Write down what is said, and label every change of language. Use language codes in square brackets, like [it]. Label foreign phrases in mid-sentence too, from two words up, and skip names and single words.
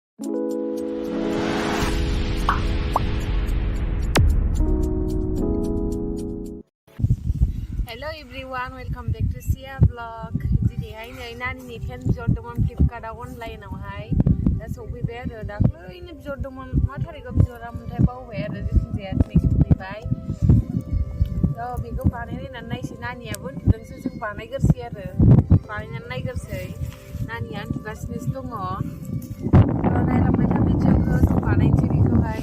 [en] Hello everyone, welcome back to Sia vlog. Today I [brx] Nani tent biहरदोंमोन Flipkart online आवहाय दा सफैबाय आरो दाख्लैनो बिहरदोंमोन मा थारिखआव बिहरामोनथाय बावबाय आरो जिखुनु जाया दिनै सफैबाय बेखौ बानायनायनानै नायसै नानियाबो उन्दुदोंसो जों बानायगोरसै आरो बानायनानै नायगोरसै नानिया उन्दुगासिनोसो दङ नायलांबाय था भिडिअखौ जों बानायनोसै बेखौहाय